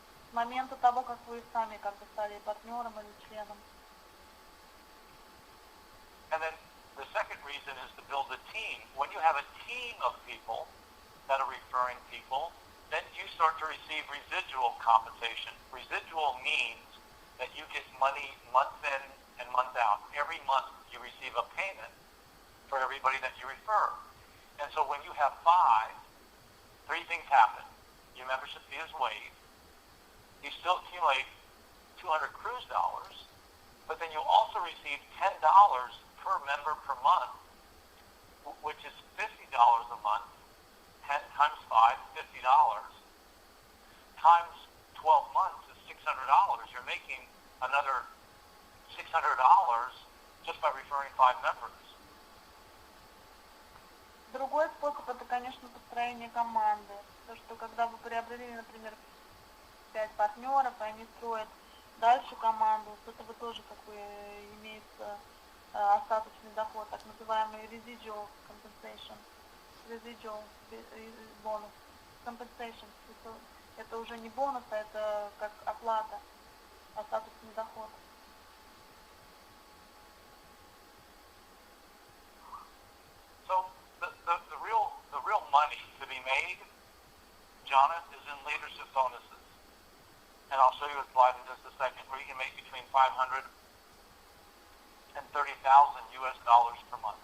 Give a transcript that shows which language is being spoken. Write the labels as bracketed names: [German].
[Russian] С момента того, как вы сами как бы стали партнером или членом. [English] And then the second reason is to build a team. When you have a team of people that are referring people, then you start to receive residual compensation. Residual means that you get money month in and month out. Every month you receive a payment for everybody that you refer. And so when you have 5, 3 things happen. Your membership fee is waived. You still accumulate $200 cruise dollars, but then you also receive $10 per member per month, which is $50 a month. 10 times 5, $50. Times 12 months is $600. You're making another $600 just by referring 5 members. [Russian] Другой способ – это, конечно, построение команды. То, что когда вы приобрели, например, 5 партнеров, и они строят дальше команду, с этого тоже как бы имеется остаточный доход, так называемый residual compensation, residual бонус, compensation. Это уже не бонус, а это как оплата, остаточный доход. [English] So the real money to be made, Jonathan, is in leadership bonuses. And I'll show you a slide in just a second where you can make between $500 and $30,000 per month.